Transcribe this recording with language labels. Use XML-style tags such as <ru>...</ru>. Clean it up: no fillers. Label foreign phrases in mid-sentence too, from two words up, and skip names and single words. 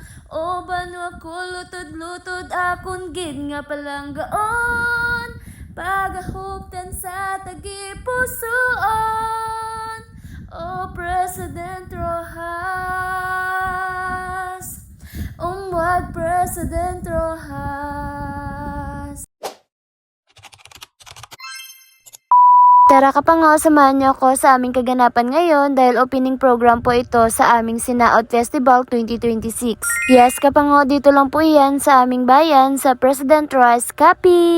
<hil>O banwa ko lutod-lutod akon gid nga palanggaon, pagahuptan sa tagipusoon. O President Rojas, umwag President Rojas.</hil> <tl>Tara kapango, samahan niyo ako sa aming kaganapan ngayon dahil</tl> <en>opening program</en> <tl>po ito sa aming Sinaot Festival 2026. Yes, kapango, dito lang po yan sa aming bayan sa President Rojas, Capiz.</tl>